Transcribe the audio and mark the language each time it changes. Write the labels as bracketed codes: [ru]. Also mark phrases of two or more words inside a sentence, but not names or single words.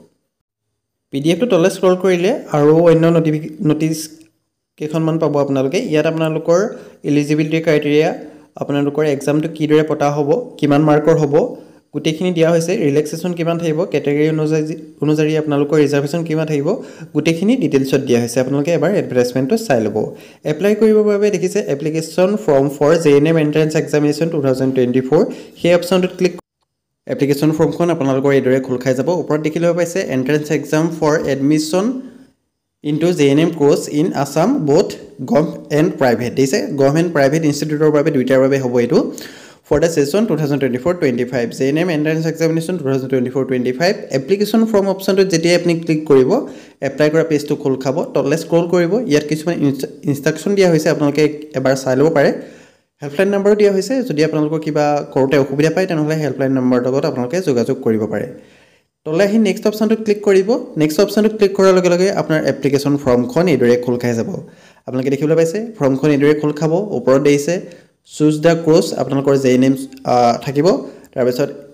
[as] পিডিএফটো তললৈ স্ক্ৰল কৰিলে আৰু অন্য নোটিছ কেইখনমান পাব আপোনালোকে ইয়াত আপোনালোকৰ [en] eligibility criteria [as] আপোনালোকৰ এক্সামটো কিদৰে পতা হ'ব কিমান মাৰ্কৰ হ'ব গোটেইখিনি দিয়া হৈছে ৰিলেক্সেশ্যন কিমান থাকিব ক্যাটাগৰী অনুযায়ী আপোনালোকৰ ৰিজাৰ্ভেশ্যন কিমান থাকিব গোটেইখিনি ডিটেইলছত দিয়া হৈছে আপোনালোকে এবাৰ এডভাৰটাইজমেণ্টটো চাই ল'ব এপ্লাই কৰিবৰ বাবে দেখিছে [en] application form for JNM entrance examination 2024 [as] সেই অপচনটোত ক্লিক এপ্লিকেশ্যন ফৰ্মখন আপোনালোকৰ এইদৰে খোল খাই যাব ওপৰত দেখিবলৈ পাইছে [en] entrance exam for admission into JNM course in Assam both government and private [as] দিছে গভৰ্ণমেণ্ট প্ৰাইভেট ইনষ্টিটিউটৰ বাবে দুইটাৰ বাবে হ'ব এটো [en] for the session 2024-25 JNM entrance examination 2024-25 application form option to যেতিয়া [as] আপনি ক্লিক কৰিব এপ্লাই কৰা পেজটো খোল খাব তললৈ স্ক্ৰল কৰিব ইয়াত কিছুমান ইনষ্ট্ৰাকচন দিয়া হৈছে আপোনালোকে এবাৰ চাই ল'ব পাৰে [en] helpline number [as] দিয়া হৈছে যদি আপোনালোকৰ কিবা কৰোতে অসুবিধা পায় তেনেহলে [en] helpline number [as] লগত আপোনালোকে যোগাযোগ কৰিব পাৰে তলে হি নেক্সট অপচনটো ক্লিক কৰিব নেক্সট অপচনটো ক্লিক কৰাৰ লগে লগে আপোনাৰ এপ্লিকেশ্যন ফৰ্মখন এইদৰে খোল খাই যাব আপোনালোকে দেখিবলৈ পাইছে ফৰ্মখন এইদৰে খোল খাব ওপৰত দিছে [en] choose the course [as] আপোনালোকৰ জেএনএম থাকিব তাৰ পিছত